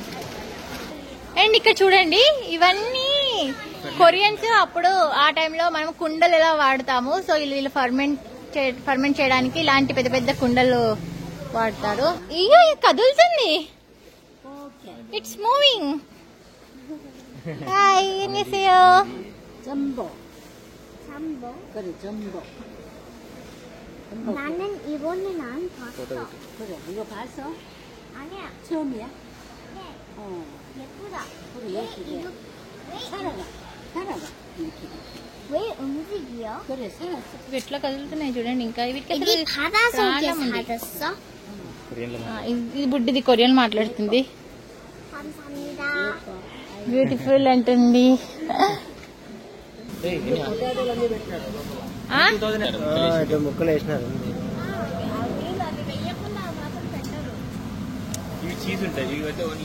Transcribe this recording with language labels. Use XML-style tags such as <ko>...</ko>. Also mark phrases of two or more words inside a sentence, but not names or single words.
<te>అండ్ ఇక్కడ చూడండి ఇవన్నీ కొరియన్స్. అప్పుడు ఆ టైంలో మనం కుండలు ఎలా వాడతాము, సో వీళ్ళు ఫర్మెంట్ చేయడానికి ఇలాంటి పెద్ద పెద్ద కుండలు వాడతారు. ఇయ్యో కదులుతుంది,</te> <en>It's moving.</en> <te>హాయ్,</te> <ko>안녕하세요. 잠보. 그래, 잠보. 나는 이거는 안 봤어. 그래, 이거 봤어? 아니야. 처음이야? 네. 어, 예쁘다. 그래, 예쁘게. 이거 살아가, 살아가. 이렇게. 왜 움직여? 그래, 살았어.</ko> <te>ఇవి ఎట్లా కదులుతున్నాయి చూడండి. ఇంకా వీటికి</te> <ko>이게 바다 속에</ko> <te>ప్రాణం ఉంది.</te> <ko>살았어?</ko> <te>ఇది బుడ్డిది కొరియన్ మాట్లాడుతుంది.</te> <ko>감사합니다.</ko> <te>బ్యూటిఫుల్ అంటుంది. ముక్కలు వేసినారు. ఇవి చీజ్ ఉంటాయి, ఇవి అయితే ఓన్లీ</te>